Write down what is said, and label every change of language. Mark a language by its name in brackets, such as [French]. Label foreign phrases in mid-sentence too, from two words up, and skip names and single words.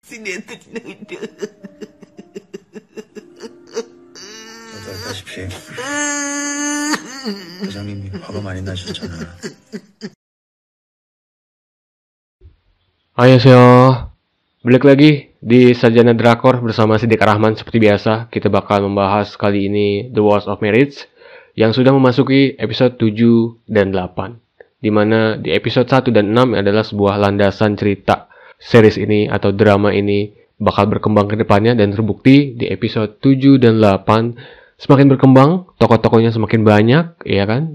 [Indonesian] Sinetron nudo. [Korean] 알다시피 회장님이 화가 많이 나셨잖아. [Indonesian] Annyeonghaseyo, balik lagi di Sarjana Drakor bersama Siddiq Rahman. Seperti biasa, kita bakal membahas kali ini The Wars of Marriage yang sudah memasuki episode 7 dan 8, dimana di episode 1 dan 6 adalah sebuah landasan cerita series ini atau drama ini bakal berkembang ke depannya, dan terbukti di episode 7 dan 8 semakin berkembang, tokoh-tokohnya semakin banyak, ya kan?